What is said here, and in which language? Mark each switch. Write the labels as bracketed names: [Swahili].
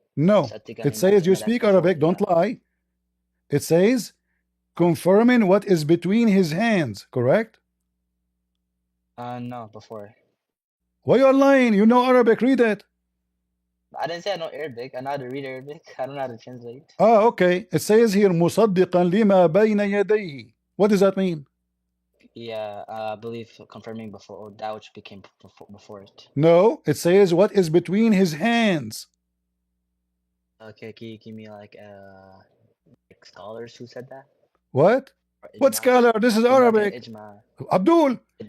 [English] No, it says you speak Arabic. Don't lie. It says confirming what is between his hands. Correct? No, before. Why you are lying? You know Arabic. Read it. I didn't say I know Arabic. I know how to read Arabic. I don't know how to translate. Okay. It says here [Arabic] مصدقا لما بين يديه. [English] What does that mean? Yeah, I believe confirming before, or that which became before it. No, it says what is between his hands. Okay, can you give me like scholars who said that? What? What scholar? This is Arabic. Abdul.